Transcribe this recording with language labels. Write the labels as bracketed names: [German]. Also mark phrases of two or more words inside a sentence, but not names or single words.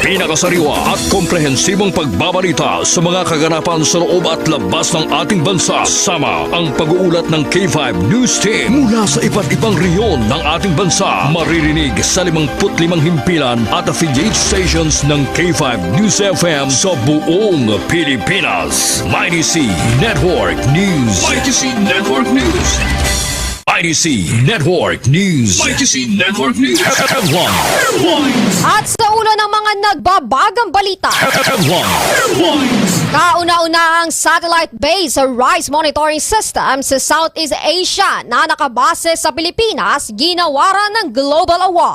[Filipino] Pinakasariwa at komprehensibong pagbabalita sa mga kaganapan sa loob at labas ng ating bansa. Sama ang pag-uulat ng K5 News Team mula sa iba't ibang reyon ng ating bansa. Maririnig sa 55 himpilan at [English] affiliate stations [Filipino] ng K5 News FM sa buong Pilipinas. MyTC Network News. MyTC Network News. MyTC Network News. MyTC Network News. At sa ulo ng mga nagbabagang balita, kauna-una ang [English] satellite base [Filipino] sa Rice Monitoring System sa Southeast Asia na nakabase sa Pilipinas, ginawaran ng Global Award.